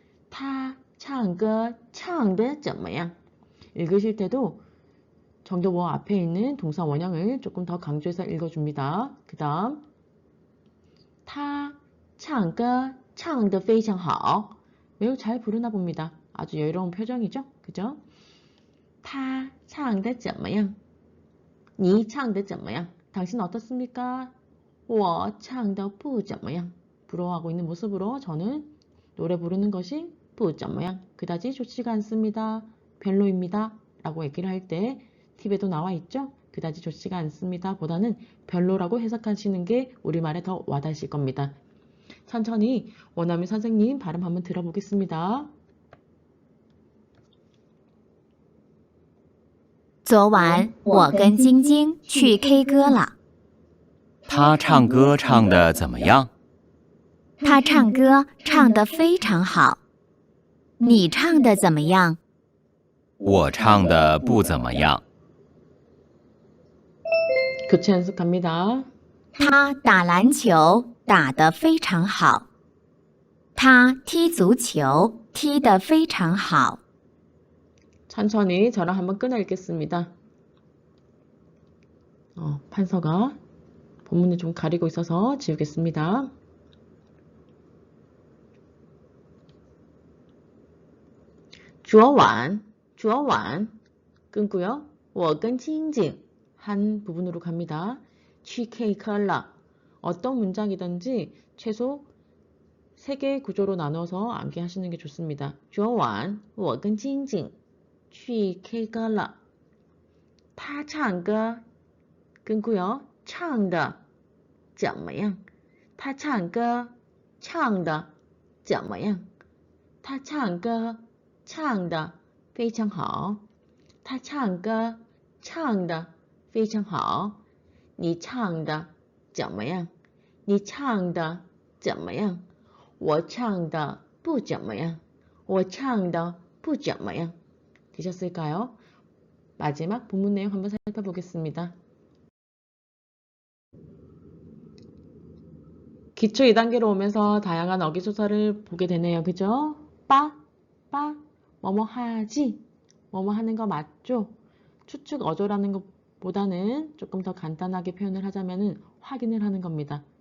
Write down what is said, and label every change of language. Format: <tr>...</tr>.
<zh>他唱歌唱得怎么样</zh> <ko>읽으실 때도 정도보 앞에 있는 동사 원형을 조금 더 강조해서 읽어줍니다. 그 다음</ko> <zh>他唱歌唱得非常好</zh> <ko>매우 잘 부르나 봅니다. 아주 여유로운 표정이죠. 그죠?</ko> <zh>他唱得怎么样你唱得怎么样</zh> <ko>당신 어떻습니까?</ko> <zh>我唱得不怎么样</zh> <ko>부러워하고 있는 모습으로 저는 노래 부르는 것이 不怎么样 그다지 좋지가 않습니다. 별로입니다. 라고 얘기를 할 때 팁에도 나와 있죠? 그다지 좋지가 않습니다. 보다는 별로라고 해석하시는 게 우리말에 더 와닿으실 겁니다. 천천히 원어민 선생님 발음 한번 들어보겠습니다.</ko> <zh>昨晚我跟晶晶去 K 歌了。他唱歌唱得怎么样？他唱歌唱得非常好。你唱得怎么样？我唱的不怎么样。</zh> <ko>교체 연습 갑니다.</ko> <zh>他打篮球打得非常好。他踢足球踢得非常好。</zh> <ko>천천히 저랑 한번 끊어 읽겠습니다. 판서가 본문을 좀 가리고 있어서 지우겠습니다. 주어완 끊고요.</ko> <zh>我跟晶晶</zh> <ko>한 부분으로 갑니다. 취케이컬라 어떤 문장이든지 최소 3개의 구조로 나눠서 암기하시는 게 좋습니다. 주어완</ko> <zh>我跟晶晶去K歌了他唱歌</zh> <ko>끊고요.</ko> <zh>唱的怎么样他唱歌唱的怎么样他唱歌唱的非常好他唱歌唱的非常好你唱的怎么样你唱的怎么样我唱的不怎么样我唱的不怎么样</zh> <ko>되셨을까요? 마지막 본문 내용 한번 살펴보겠습니다. 기초 2단계로 오면서 다양한 어휘조사를 보게 되네요. 그죠? 뭐뭐 하지? 뭐뭐 하는 거 맞죠? 추측 어조라는 것보다는 조금 더 간단하게 표현을 하자면 확인을 하는 겁니다.</ko>